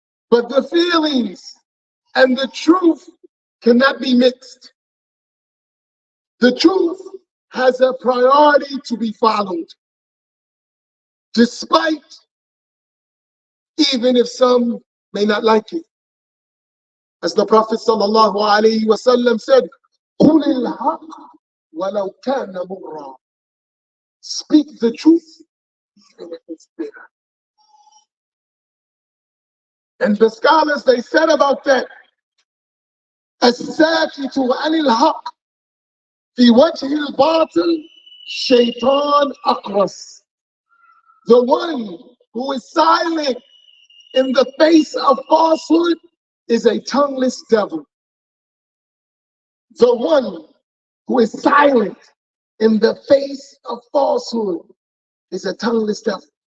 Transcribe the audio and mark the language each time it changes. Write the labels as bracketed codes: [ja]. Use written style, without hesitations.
[en] But the feelings and the truth cannot be mixed. The truth has a priority to be followed, despite, even if some may not like it. As the Prophet ﷺ said, [ar] قُلِ الْحَقِّ وَلَوْ كَانَ مُرًّا. [en] Speak the truth, even if it's bitter. And the scholars, they said about that, [ar] الساكت عن الحق في وجه الباطل شيطان أقرس. [en] The one who is silent in the face of falsehood is a tongueless devil. The one who is silent in the face of falsehood is a tongueless devil.